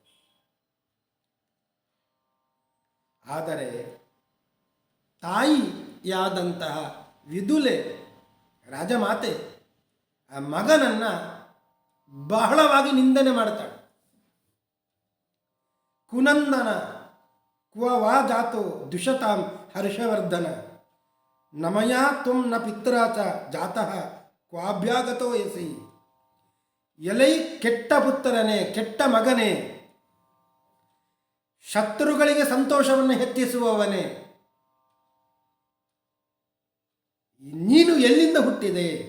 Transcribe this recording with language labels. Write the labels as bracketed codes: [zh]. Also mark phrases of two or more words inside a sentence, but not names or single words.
[kn] ಆದರೆ ತಾಯಿಯಾದಂತಹ ವಿದುಲೆ ರಾಜಮಾತೆ ಆ ಮಗನನ್ನು ಬಹಳವಾಗಿ ನಿಂದನೆ ಮಾಡ್ತಾಳೆ. [sa] ಕುನಂದನ ಕ್ವ ವಾ ಜಾತೋ ದುಷತಾಂ ಹರ್ಷವರ್ಧನ ನಮಯಾ ತ್ವಂ ನ ಪಿತ್ರಾ ಚ ಜಾತಃ ಕ್ವಾಭ್ಯಾಗತೋ ಯಸಿ. [kn] ಎಲೈ ಕೆಟ್ಟ ಪುತ್ರನೇ, ಕೆಟ್ಟ ಮಗನೇ, ಶತ್ರುಗಳಿಗೆ ಸಂತೋಷವನ್ನು ಹೆಚ್ಚಿಸುವವನೇ, ನೀನು ಎಲ್ಲಿಂದ ಹುಟ್ಟಿದೆ?